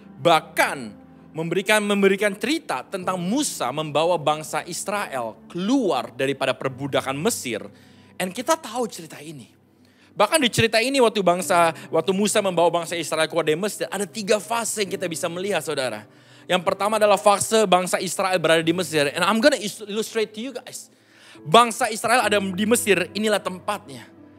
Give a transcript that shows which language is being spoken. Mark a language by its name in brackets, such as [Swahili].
[Indonesian] Bahkan memberikan cerita tentang Musa membawa bangsa Israel keluar daripada perbudakan Mesir. Dan kita tahu cerita ini. Bahkan di cerita ini waktu Musa membawa bangsa Israel keluar dari Mesir, ada 3 fase yang kita bisa melihat, saudara. Yang pertama adalah fase bangsa Israel berada di Mesir. [English] And I'm gonna illustrate to you guys. [Indonesian] Bangsa Israel ada di Mesir, inilah tempatnya.